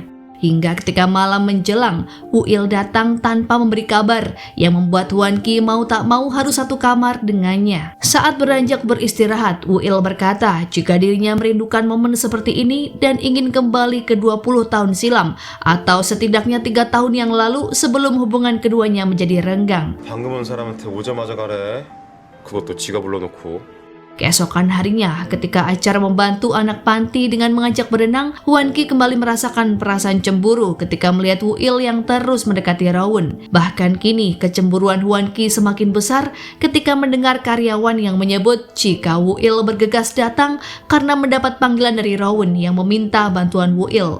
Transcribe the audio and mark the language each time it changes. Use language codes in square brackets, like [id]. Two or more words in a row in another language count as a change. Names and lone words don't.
[id] Hingga ketika malam menjelang, Wuil datang tanpa memberi kabar yang membuat Wan Ki mau tak mau harus satu kamar dengannya. Saat beranjak beristirahat, Wuil berkata jika dirinya merindukan momen seperti ini dan ingin kembali ke 20 tahun silam atau setidaknya 3 tahun yang lalu sebelum hubungan keduanya menjadi renggang. [ko] 방금 온 사람한테 오자마자 가래. 그것도 지가 불러놓고. [id] Keesokan harinya, ketika acara membantu anak panti dengan mengajak berenang, Wan Ki kembali merasakan perasaan cemburu ketika melihat Wuil yang terus mendekati Rawun. Bahkan kini, kecemburuan Wan Ki semakin besar ketika mendengar karyawan yang menyebut jika Wuil bergegas datang karena mendapat panggilan dari Rawun yang meminta bantuan Wuil.